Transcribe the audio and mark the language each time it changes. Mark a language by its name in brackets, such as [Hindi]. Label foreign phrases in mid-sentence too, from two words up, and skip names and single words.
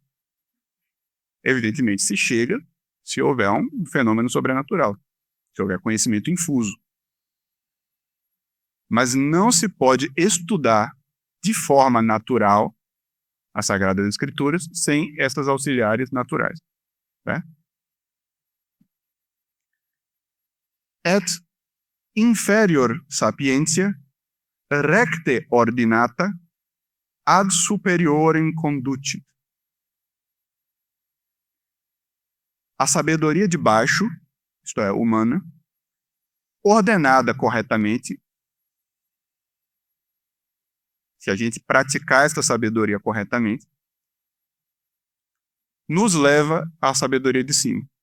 [Portuguese] Evidentemente, se chega se houver um fenômeno sobrenatural, se houver conhecimento infuso. Mas não se pode estudar de forma natural as Sagradas Escrituras sem essas auxiliares naturais. Né? [Latin] Et inferior sapientia recte ordinata ad superiorem conducit. [Portuguese] A sabedoria de baixo, isto é, humana, ordenada corretamente, se a gente praticar esta sabedoria corretamente, nos leva à sabedoria de cima.